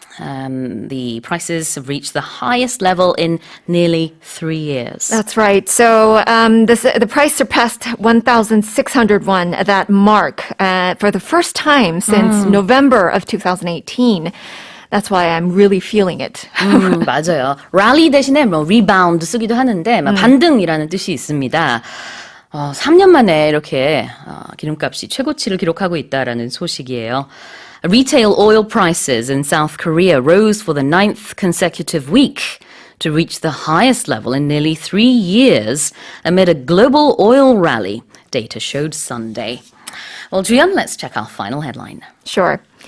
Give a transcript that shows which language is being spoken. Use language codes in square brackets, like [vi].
[en] The prices have reached the highest level in nearly 3 years. That's right. So the price surpassed 1,600 won, that mark, for the first time since November of 2018. That's why I'm really feeling it. [ko] 맞아요. rally 대신에 뭐 rebound 쓰기도 하는데 반등이라는 뜻이 있습니다. 3년 만에 이렇게 기름값이 최고치를 기록하고 있다라는 소식이에요. [en] Retail oil prices in South Korea rose for the 9th consecutive week to reach the highest level in nearly 3 years amid a global oil rally, data showed Sunday. Well, Julian, let's check our final headline. Sure.